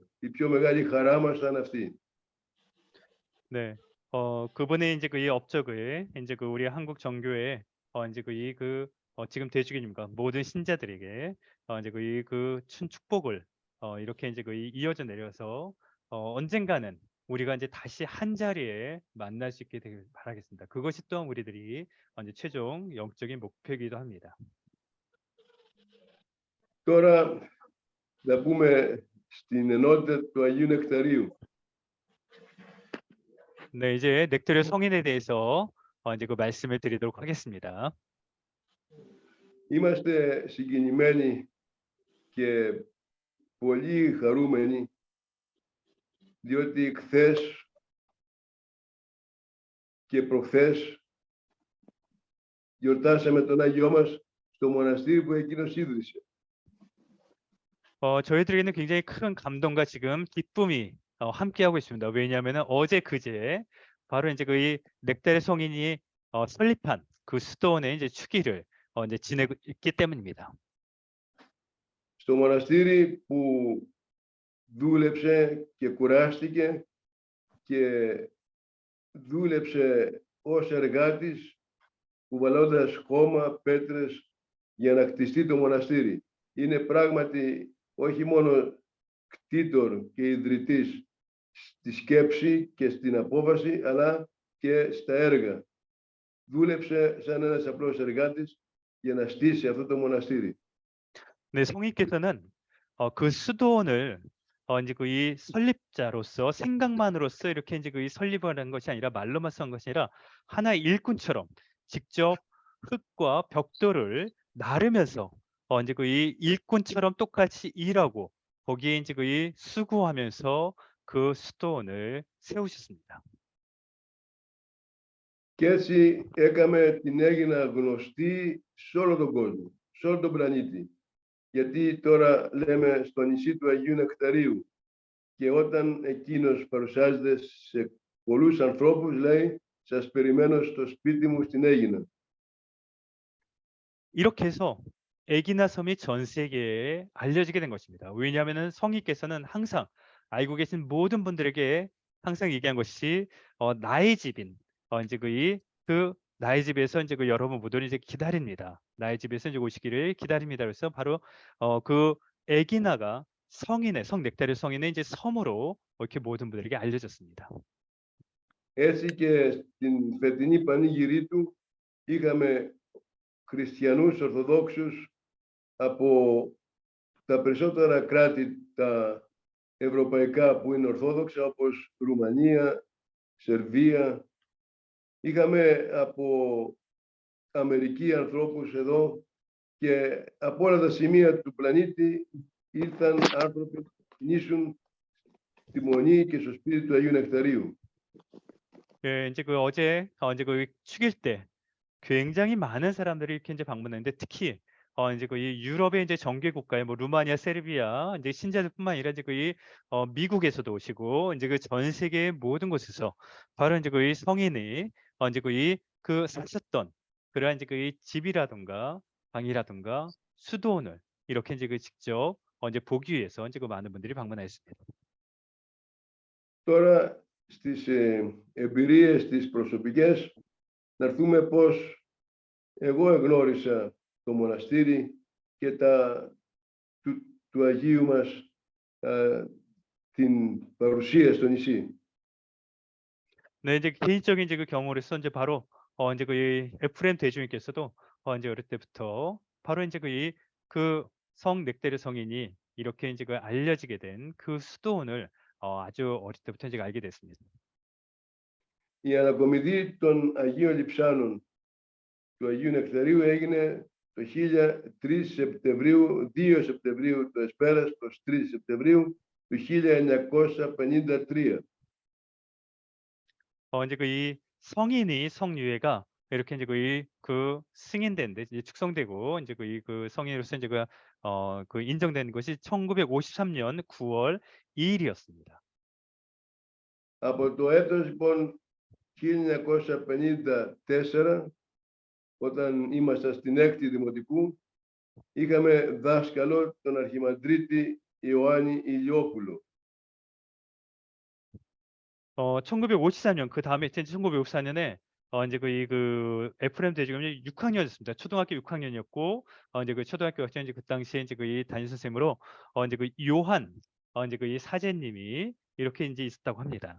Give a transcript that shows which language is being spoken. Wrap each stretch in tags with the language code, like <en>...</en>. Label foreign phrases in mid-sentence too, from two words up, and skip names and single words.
<el>Η πιο μεγάλη χαρά μας θα είναι αυτή.</el> <ko>네, 그분의 이제 이 업적을 이제 우리 한국 정교회 이제 지금 대주교님과 모든 신자들에게 이제 그 축복을 이렇게 이제 이어져 내려서 언젠가는 우리가 이제 다시 한 자리에 만날 수 있게 되길 바라겠습니다. 그것이 또한 우리들이 이제 최종 영적인 목표이기도 합니다.</ko> <el>Τώρα να πούμε στην ενότητα του Αγίου Νεκταρίου.</el> <ko>네, 이제 넥타리 성인에 대해서 이제 그 말씀을 드리도록 하겠습니다.</ko> <el>Είμαστε συγκινημένοι και πολύ χαρούμενοι διότι χθες και προχθές γιορτάσαμε τον Άγιό μας στο μοναστήρι που εκείνος ίδρυσε.</el> <ko>저희들에게는 굉장히 큰 감동과 지금 기쁨이 함께하고 있습니다. 왜냐하면 어제 그제 바로 이제 이 넥타리 성인이 설립한 그 수도원의 이제 축일을 이제 지내고 있기 때문입니다.</ko> <el>Στο μοναστήρι που δούλεψε και κουράστηκε και δούλεψε ως εργάτης κουβαλώντας χώμα, πέτρες για να κτιστεί το μοναστήρι. Είναι πράγματι όχι μόνο κτήτορ και ιδρυτής στη σκέψη και στην απόφαση, αλλά και στα έργα. Δούλεψε σαν ένας απλός εργάτης για να στήσει αυτό το μοναστήρι.</el> <ko>네, 성인께서는 그 수도원을 이제 이 설립자로서 생각만으로서 이렇게 이제 이 설립을 한 것이 아니라 말로만 쓴 것이 아니라 하나의 일꾼처럼 직접 흙과 벽돌을 나르면서 이제 이 일꾼처럼 똑같이 일하고 거기에 이제 이 수고하면서 그 수도원을 세우셨습니다.</ko> <el>Και έτσι έκαμε την Αίγινα γνωστή σε όλο τον κόσμο, σε όλο τον πλανήτη. Γιατί τώρα λέμε στο νησί του Αγίου Νεκταρίου και όταν εκείνος παρουσιάζεται σε πολλούς ανθρώπους λέει «Σας περιμένω στο σπίτι μου στην Αίγινα».</el> <ko>이렇게 해서 애기나 섬이 전 세계에 알려지게 된 것입니다. 왜냐하면 성인께서는 항상 알고 계신 모든 분들에게 항상 얘기한 것이 나의 집인 이제 그 나의 집에서 이제 그 여러분 모두를 이제 기다립니다. 나의 집에서 이제 오시기를 기다립니다. 그래서 바로 그 에기나가 성인의 성 넥타리 성인의 이제 섬으로 이렇게 모든 분들에게 알려졌습니다.</ko> <el>Έτσι και στην φετινή πανήγυρή του είχαμε χριστιανούς Ορθοδόξους από τα περισσότερα κράτη τα ευρωπαϊκά που είναι Ορθόδοξα, όπως Ρουμανία, Σερβία. Είχαμε από Αμερική ανθρώπους εδώ και από όλα τα σημεία του πλανήτη ήρθαν άνθρωποι να κινήσουν τη μονή και στο σπίτι του Αγίου Νεκταρίου.</el> <ko>예, 이제 그 어제 이제 그 축일 때 굉장히 많은 사람들이 이렇게 이제 방문했는데 특히 이제 그 이 유럽의 이제 정규 국가에 뭐 루마니아, 세르비아 이제 신자들뿐만 아니라 이제 그 이 미국에서도 오시고 이제 그 전 세계의 모든 곳에서 바로 이제 그 이 성인이 이제 그 이 그 사셨던 그러한 이제 그 이 집이라든가 방이라든가 수도원을 이렇게 이제 그 직접 이제 보기 위해서 이제 그 많은 분들이 방문하였습니다.</ko> <el>Τώρα στις εμπειρίες τις προσωπικές να έρθουμε πώς εγώ εγνώρισα το μοναστήρι και του Αγίου μας την παρουσία στο νησί.</el> <ko>네, 이제 개인적인 이제 그 경우로서 이제 바로 이제 그 이 에프레임 대주님께서도 이제 어릴 때부터 바로 이제 성 넥타리 성인이 이렇게 이제 그 알려지게 된 그 수도원을 아주 어릴 때부터 이제 알게 됐습니다.</ko> <el>Η ανακομιδή των Αγίων Λειψάνων του Αγίου Νεκταρίου έγινε το 3 Σεπτεμβρίου, 2 Σεπτεμβρίου το Εσπέρας, το 3 Σεπτεμβρίου του 1953.</el> <ko>이제 그 이 성인이 성유예가 이렇게 이제 그 승인된데 이제 축성되고 이제 그 성인으로서 이제 그 인정된 것이 1953년 9월 2일이었습니다.</ko> <el>Από το έτος λοιπόν 1954, όταν ήμασταν στην 6η Δημοτικού, είχαμε δάσκαλο τον Αρχιμανδρίτη Ιωάννη Ηλιόπουλο.</el> <ko>1954년 그 다음에 1954년에 이제 그 에프레임 대주교님이 6학년이었습니다. 초등학교 6학년이었고 이제 그 초등학교 학생 이제 그 당시에 이제 그 담임 선생님으로 이제 그 요한 이제 그 이 사제님이 이렇게 이제 있었다고 합니다.</ko>